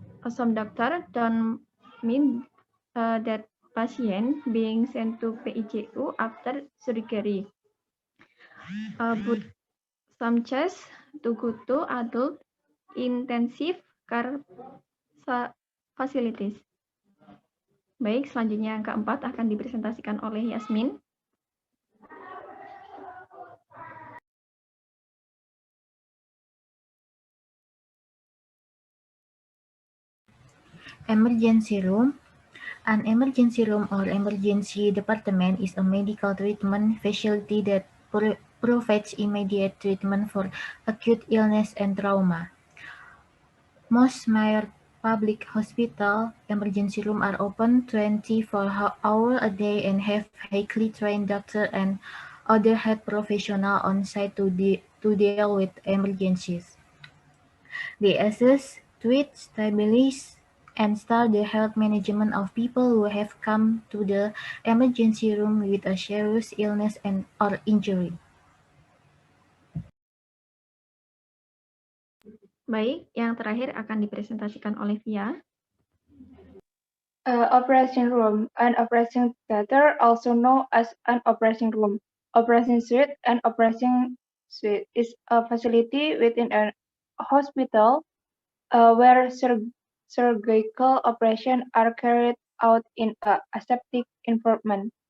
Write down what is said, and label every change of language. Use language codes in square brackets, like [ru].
[en] Some doctors don't mean that patient being sent to PICU after surgery. But some cases to go to adult intensive care facilities. [id] Baik, selanjutnya yang keempat akan dipresentasikan oleh Yasmin. [en] Emergency room. An emergency room or emergency department is a medical treatment facility that provides immediate treatment for acute illness and trauma. Most major public hospital emergency rooms are open 24 hours a day and have highly trained doctors and other health professionals on site to deal with emergencies. They assess, treat, stabilize, and start the health management of people who have come to the emergency room with a serious illness or injury. [id] Baik, yang terakhir akan dipresentasikan oleh Via. [en] Operation room. An operation theater, also known as an operation room, operation suite, and operation suite is a facility within a hospital where surgical operations are carried out in a aseptic environment.